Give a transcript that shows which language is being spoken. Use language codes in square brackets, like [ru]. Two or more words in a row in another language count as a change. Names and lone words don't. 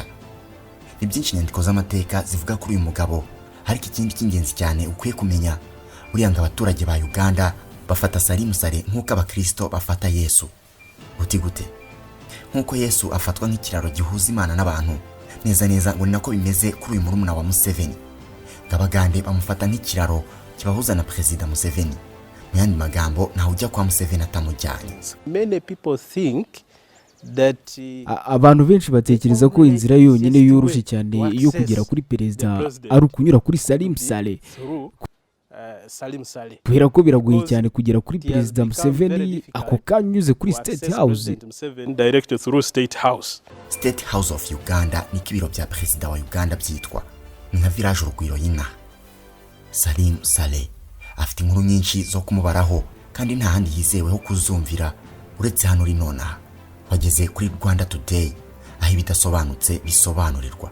[rw] Ni byinshi inyandiko z'amateka zivuga kuri uyu mugabo, ariko ikindi cy'ingenzi cyane ukwiye kumenya, uriya ngo abaturage ba Uganda bafata Salim Saleh nk'uko abakristo bafata Yesu. Uti gute? Nk'uko Yesu afatwa nk'ikiraro gihuza Imana n'abantu, neza neza ngo ni nako bimeze kuri uyu murumuna wa Museveni. Abagande bamufata nk'ikiraro kibahuza na Perezida Museveni. Mu yandi magambo, ntaho ujya kwa Museveni atamujyanye. [en] Many people think that [rw] abantu benshi batekereza ko inzira yonyine yoroshye cyane yo kugera kuri perezida ari ukunyura kuri Salim Saleh. Kubera ko biragoye cyane kugera kuri Perezida Museveni ako kanyuze kuri State House. [en] Direct through State House. [rw] State House of Uganda ni kibiro bya Perezida wa Uganda byitwa. Ni nka village urugwiro y'inka. Salim Saleh afite inkuru nyinshi zo kumubaraho kandi nta handi yizeweho kuzumvira uretse hano uri nonaha. Wageze kuri Rwanda Today, aho ibidasobanutse bisobanurirwa.